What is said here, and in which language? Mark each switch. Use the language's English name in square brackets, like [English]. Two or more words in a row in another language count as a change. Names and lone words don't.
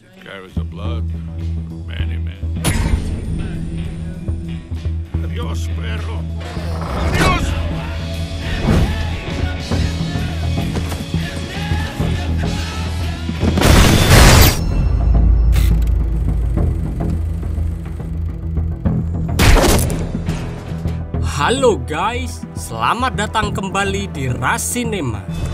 [English] Carries the blood of many men. [Spanish] Adiós, perro. Adiós. [Indonesian] Halo guys, selamat datang kembali di Rasinema.